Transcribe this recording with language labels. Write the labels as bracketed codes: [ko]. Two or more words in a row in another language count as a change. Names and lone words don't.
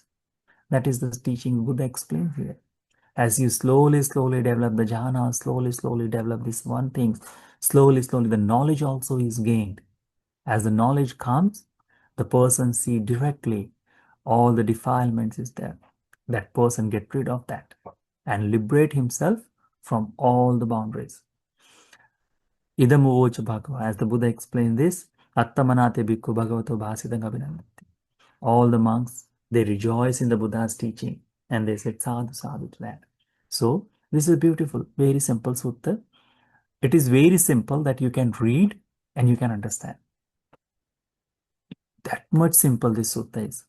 [en] That is the teaching Buddha explained here. As you slowly, slowly develop the jhana, slowly, slowly develop this one thing, slowly, slowly, the knowledge also is gained. As the knowledge comes, the person see directly all the defilements is there. That person get rid of that and liberate himself from all the boundaries. [pi] Idam uvocha bhagava. [en] As the Buddha explained this, [pi] Attamanate bhikkhu bhagavato bhasidam abhinandati. [en] All the monks, they rejoice in the Buddha's teaching and they said [pi] sadhu sadhu [en] to that. So this is beautiful, very simple sutta. It is very simple that you can read and you can understand. That much simple this sutta is.